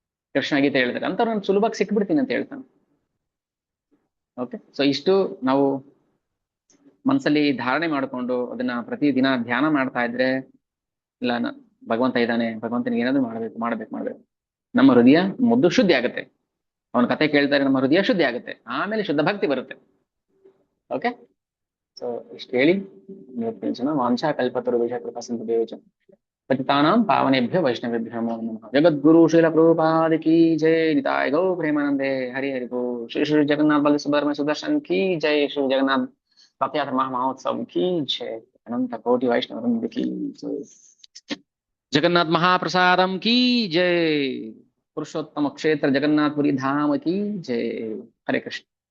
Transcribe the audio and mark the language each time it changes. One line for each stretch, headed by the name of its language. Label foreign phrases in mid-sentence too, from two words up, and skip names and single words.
Kannada: ಕೃಷ್ಣ ಗೀತೆ ಹೇಳ್ತಾರೆ ಅಂತವ್ರು ನಾನು ಸುಲಭವಾಗಿ ಸಿಕ್ಬಿಡ್ತೀನಿ ಅಂತ ಹೇಳ್ತಾನೆ.
English: OK, so
Kannada: ಇಷ್ಟು ನಾವು ಮನಸ್ಸಲ್ಲಿ ಧಾರಣೆ ಮಾಡಿಕೊಂಡು ಅದನ್ನ ಪ್ರತಿ ದಿನ ಧ್ಯಾನ ಮಾಡ್ತಾ ಇದ್ರೆ, ಇಲ್ಲ ಭಗವಂತ ಇದ್ದಾನೆ, ಭಗವಂತನಿಗೆ ಏನಾದ್ರು ಮಾಡ್ಬೇಕು ನಮ್ಮ ಹೃದಯ ಮೊದಲು ಶುದ್ಧಿ ಆಗುತ್ತೆ. ಅವನ ಕತೆ ಕೇಳ್ತಾರೆ, ನಮ್ಮ ಹೃದಯ ಶುದ್ಧಿ ಆಗುತ್ತೆ, ಆಮೇಲೆ ಶುದ್ಧ ಭಕ್ತಿ ಬರುತ್ತೆ.
English: OK, so
Kannada: ಇಷ್ಟು ಹೇಳಿ
Sanskrit: ವಾಂಛಾ ಕಲ್ಪತರುಭ್ಯಃ ಕೃಪಾ ಸಿಂಧುಭ್ಯಶ್ಚ ಪತಿತಾನಾಂ ಪಾವನೇಭ್ಯೋ ವೈಷ್ಣವೇಭ್ಯೋ ನಮೋ ನಮಃ.
Hindi: जगद्गुरु श्रील प्रभुपाद की जय.
Bangla: নিতাই গৌ প্রেমানন্দে হরি হরি গো.
Hindi: श्री श्री जगन्नाथ बल सुब्रह्मण्य सुदर्शन की जय. ಶ್ರೀ ಜಗನ್ನಾಥ रथयात्रा महामहोत्सव की जय. अनंत कोटि वैष्णव वृंद की जय. जगन्नाथ महाप्रसादम की जय. पुरुषोत्तम क्षेत्र जगन्नाथपुरी धाम की जय. हरे कृष्ण.